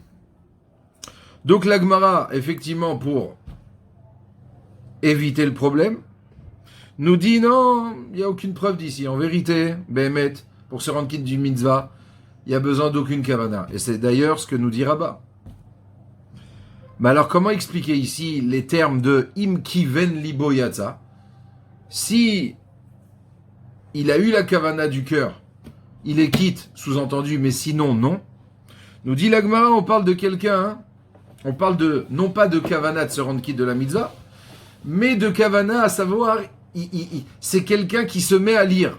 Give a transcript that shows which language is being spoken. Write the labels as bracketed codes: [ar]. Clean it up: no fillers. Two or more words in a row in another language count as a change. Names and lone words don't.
[fr] Donc la Gemara, effectivement, pour éviter le problème, nous dit non, il n'y a aucune preuve d'ici. En vérité, Behemet, pour se rendre quitte du mitzvah, il n'y a besoin d'aucune kavana. Et c'est d'ailleurs ce que nous dit Rabba. Mais alors comment expliquer ici les termes de [he] אם כיון לבו יצא? [fr] Si il a eu la kavana du cœur, il est quitte, sous-entendu, mais sinon non. Nous dit la Gemara, on parle de quelqu'un, on parle de, non pas de kavana de se rendre quitte de la mitzvah, mais de kavana, à savoir, c'est quelqu'un qui se met à lire.